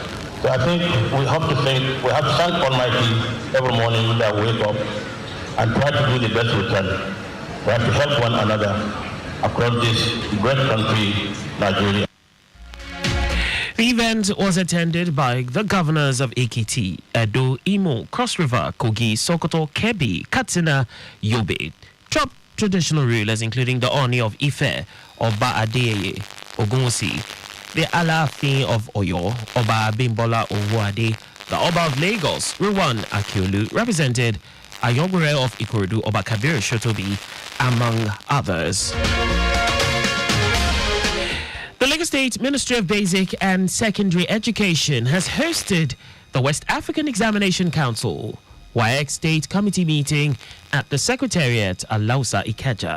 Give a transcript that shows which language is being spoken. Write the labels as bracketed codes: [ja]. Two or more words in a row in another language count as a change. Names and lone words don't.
[en] So I think we have to thank Almighty every morning that we wake up and try to do the best we can. We have to help one another across this great country, Nigeria. The event was attended by the governors of Ekiti, Edo, Imo, Cross River, Kogi, Sokoto, Kebbi, Katsina, Yobe. Top traditional rulers including the Oni of Ife, Oba Adeyeye, Ogunwusi, the Alaafin of Oyo, Oba Bimbola Owode, the Oba of Lagos, Ruwan Akiolu, represented Ayogure of Ikorodu, Oba Kabir Shotobi, among others. The Lagos State Ministry of Basic and Secondary Education has hosted the West African Examination Council, WAEC State Committee meeting at the Secretariat Alausa Ikeja.